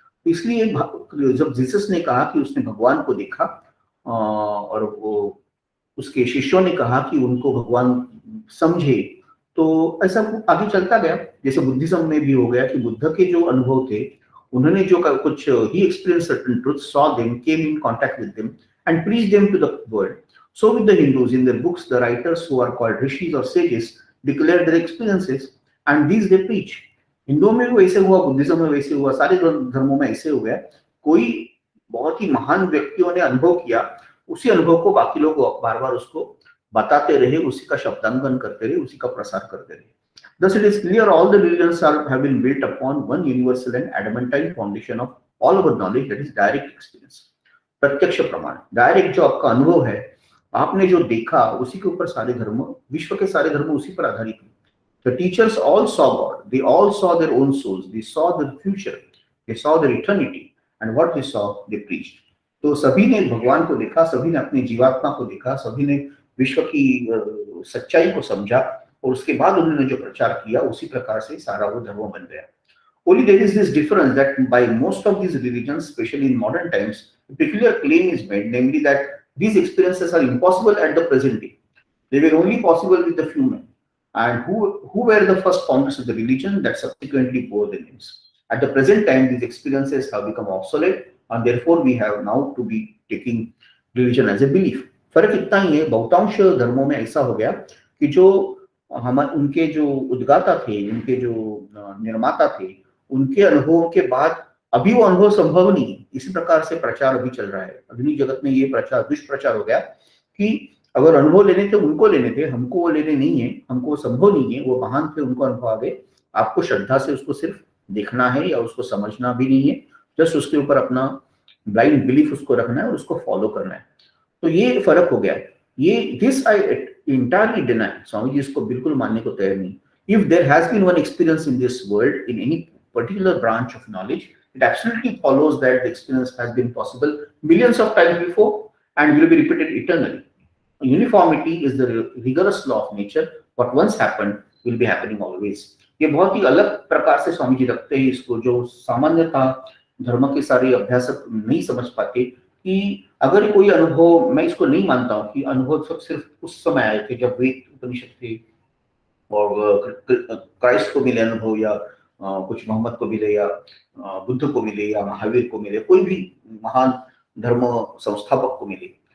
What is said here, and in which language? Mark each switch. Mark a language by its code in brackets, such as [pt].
[hi] तो इसलिए जब जीसस ने कहा कि उसने भगवान को देखा और वो उसके शिष्यों ने कहा कि उनको भगवान समझे, तो ऐसा आगे चलता गया। जैसे बुद्धिज्म में भी हो गया कि बुद्ध के जो अनुभव थे, उन्होंने जो कुछ ही [en] Experience certain truth, saw them, came in contact with them and preach them to the world. So with the Hindus, in their books, the writers who are called rishis or sages declare their experiences and these they preach. [hi] हिंदुओं में भी वैसे हुआ, Buddhism में वैसे हुआ, सारे धर्मों में ऐसे हो गया। कोई बहुत ही महान व्यक्तियों ने अनुभव किया, उसी अनुभव को बाकी लोग बार बार उसको बताते रहे, उसी का शब्दांकन करते रहे, उसी का प्रसार करते रहे। [en] Thus it is clear all the religions have been built upon one universal and adamantine foundation of all our knowledge, that is direct experience. [hi] प्रत्यक्ष प्रमाण, डायरेक्ट जो आपका अनुभव है, आपने जो देखा, उसी के ऊपर सारे धर्म, विश्व के सारे धर्म उसी पर आधारित हैं। [en] The teachers all saw God, they all saw their own souls, they saw their future, they saw their eternity, and what they saw they preached. [hi] तो सभी ने भगवान को देखा, सभी ने अपनी जीवात्मा को देखा, सभी ने विश्व की सच्चाई को समझा और उसके बाद उन्होंने जो प्रचार किया, उसी प्रकार से सारा वो धर्म बन गया। [en] Only there is this difference that by most of these religions, especially in modern times, a peculiar claim is made, namely that these experiences are impossible at the present day. They were only possible with the few men. And who were the first founders of the religion that subsequently bore the names. At the present time, these experiences have become obsolete, and therefore we have now to be taking religion as a belief. [hi] फर्क इतना ही है, बहुतांश धर्मों में ऐसा हो गया कि जो उनके जो उद्गाता थे, उनके जो निर्माता थे, उनके अनुभवों के बाद अभी वो अनुभव संभव नहीं है। इसी प्रकार से प्रचार अभी चल रहा है। आधुनिक जगत में ये प्रचार, दुष्प्रचार हो गया कि अगर अनुभव लेने थे उनको लेने थे, हमको वो लेने नहीं है, हमको संभव नहीं है। वो महान थे, उनको अनुभव आ गए, आपको श्रद्धा से उसको सिर्फ देखना है या उसको समझना भी नहीं है, जस्ट उसके ऊपर अपना ब्लाइंड बिलीफ उसको रखना है और उसको फॉलो करना है। तो ये फर्क हो गया। ये [en] this I entirely deny, [hi] Swami ji इसको बिल्कुल मानने को तैयार नहीं। [en] If there has been one experience in this world in any particular branch of knowledge, it absolutely follows that the experience has been possible millions of times before and will be repeated eternally. Uniformity is the rigorous law of nature. What once happened will be happening always. [hi] ये बहुत ही अलग प्रकार से स्वामी जी रखते हैं इसको, जो सामान्यतः धर्म के सारे अभ्यासक नहीं समझ पाते कि अगर कोई अनुभव, मैं इसको नहीं मानता हूँ कि अनुभव सब सिर्फ उस समय आए थे जब वेद उपनिषद थे और क्राइस्ट को मिले अनुभव, या कुछ मोहम्मद को मिले, या बुद्ध को मिले, या महावीर को मिले, कोई भी महान धर्म संस्थापक को मिले।